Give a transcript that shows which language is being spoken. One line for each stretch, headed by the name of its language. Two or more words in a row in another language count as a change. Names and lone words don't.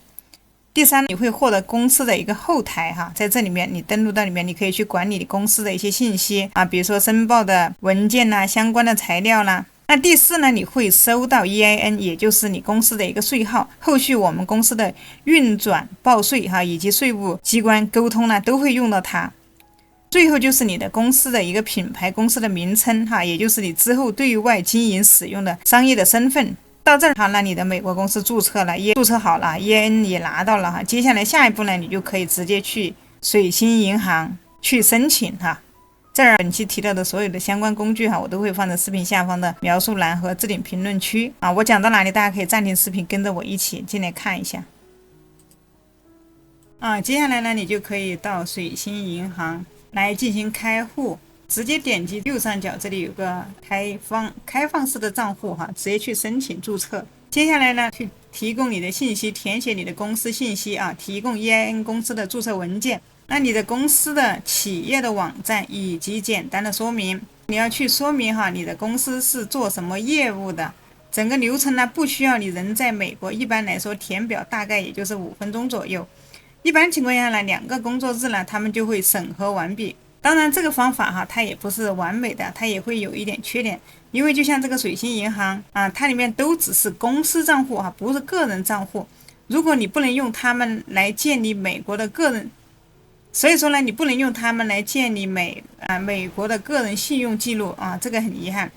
Chinese: 第三，你會獲得公司的一個後台哈，在這裡面你登錄到裡面，你可以去管理公司的一些信息啊，比如說申報的文件啦、相關的材料啦。那第四呢，你會收到 EIN， 也就是你公司的一個稅號，後續我們公司的運轉、報稅哈，以及稅務機關溝通呢，都會用到它。最後就是你的公司的一個品牌、公司的名稱哈，也就是你之後对外經營使用的商業的身份。到這兒哈，那你的美國公司注冊了，也注冊好了 ，EIN 也拿到了哈。接下來下一步呢，你就可以直接去水星銀行去申請哈。这兒本期提到的所有的相關工具哈，我都會放在視頻下方的描述欄和置頂評論區啊。我講到哪裡，大家可以暫停視頻，跟着我一起進來看一下。接下來呢，你就可以到水星銀行來進行開戶。直接點擊右上角，這裡有個開放式的賬戶哈，直接去申請注冊。接下來呢，去提供你的信息，填寫你的公司信息啊，提供 EIN 公司的注冊文件。那你的公司的企業的網站以及簡單的說明，你要去說明哈，你的公司是做什麼業務的。整個流程呢，不需要你人在美國，一般來說填表大概也就是5分鐘左右。一般情況下呢，2個工作日呢，他們就會審核完畢。當然這個方法哈，它也不是完美的，它也會有一點缺點，因為就像這個水星銀行啊，它裡面都只是公司賬戶哈，不是個人賬戶。如果你不能用他們來建立美國的個人，所以說呢，你不能用他們來建立美國的個人信用記錄啊，這個很遺憾。